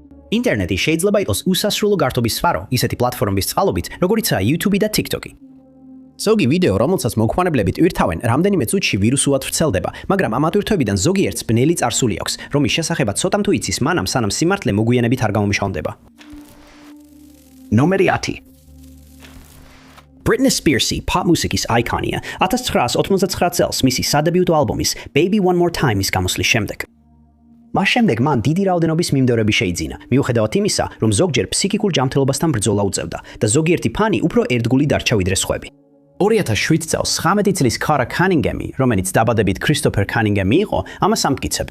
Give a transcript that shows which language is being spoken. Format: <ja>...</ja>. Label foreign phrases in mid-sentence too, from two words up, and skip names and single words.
<ka>ინტერნეტი შეიძლება იყოს უსასრულო გართობის სფარო, ისეთი პლატფორმების წყალობით, როგორიცაა YouTube და TikTok-ი. ზოგი ვიდეო, რომელსაც მოხმარებლები ტვირთავენ, რამდენიმე წუთში ვირუსულად ვრცელდება, მაგრამ ამ ატვირთვებიდან ზოგიერთს ბნელი წარსული აქვს, რომლის შესახებაც ცოტამ თუ იცის მანამ, სანამ სიმართლე მოგვიანებით არ გამომშალდება. ნომერი 10. Britney Spears, pop მუსიკის აიკონია, 1989 წელს მისი სადებიუტო ალბომის Baby One More Time-ის გამოსვლის შემდეგ. მას შემდეგ მან დიდი რაოდენობის მიმდევრები შეიძინა, მიუხედავად იმისა, რომ ზოგჯერ ფსიქიკურ ჯანმრთელობასთან ბრძოლა უწევდა და ზოგიერთი ფანი უფრო ერთგული დარჩა ვიდრე სხვები. 2007 წელს 19 წლის Kara Cunningham-ი, რომელიც დაბადებით Christopher Cunningham-ი იყო, ამას ამტკიცებდა.</ka>